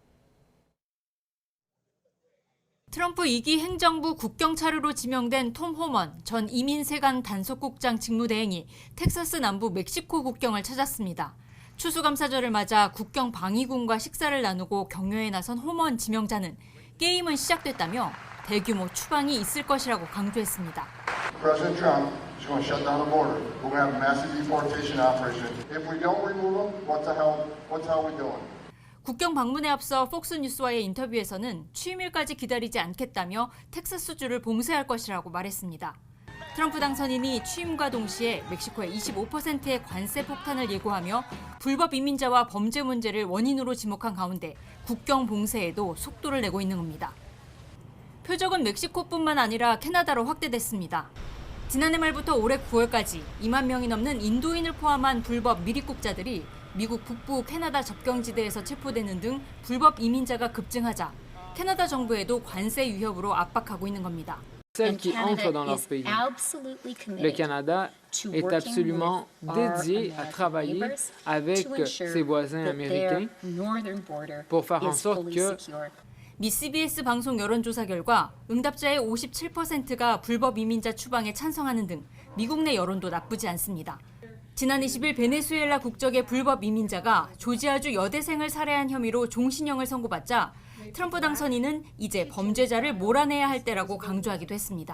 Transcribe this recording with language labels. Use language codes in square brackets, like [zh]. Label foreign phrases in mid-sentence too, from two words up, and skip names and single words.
[ko] 트럼프 2기 행정부 국경 차르로 지명된 톰 호먼 전 이민세관 단속국장 직무대행이 텍사스 남부 멕시코 국경을 찾았습니다. 추수감사절을 맞아 국경 방위군과 식사를 나누고 격려에 나선 호먼 지명자는 게임은 시작됐다며 대규모 추방이 있을 것이라고 강조했습니다. [en] President Trump is going to shut down the border. We're going to have a massive deportation operation. If we don't remove them, what the hell are we doing? [ko] 국경 방문에 앞서 폭스뉴스와의 인터뷰에서는 취임일까지 기다리지 않겠다며 텍사스주를 봉쇄할 것이라고 말했습니다. 트럼프 당선인이 취임과 동시에 멕시코의 25%의 관세 폭탄을 예고하며 불법 이민자와 범죄 문제를 원인으로 지목한 가운데 국경 봉쇄에도 속도를 내고 있는 겁니다. 표적은 멕시코뿐만 아니라 캐나다로 확대됐습니다. 지난해 말부터 올해 9월까지 2만 명이 넘는 인도인을 포함한 불법 미입국자들이 미국 북부 캐나다 접경지대에서 체포되는 등 불법 이민자가 급증하자 캐나다 정부에도 관세 위협으로 압박하고 있는 겁니다. [fr] Celles qui entrent dans leur pays. Le Canada est absolument dédié à travailler avec ses voisins américains pour faire en sorte que [ko] 미 CBS 방송 여론조사 결과 응답자의 57%가 불법 이민자 추방에 찬성하는 등 미국 내 여론도 나쁘지 않습니다. 지난 20일 베네수엘라 국적의 불법 이민자가 조지아주 여대생을 살해한 혐의로 종신형을 선고받자 트럼프 당선인은 이제 범죄자를 몰아내야 할 때라고 강조하기도 했습니다.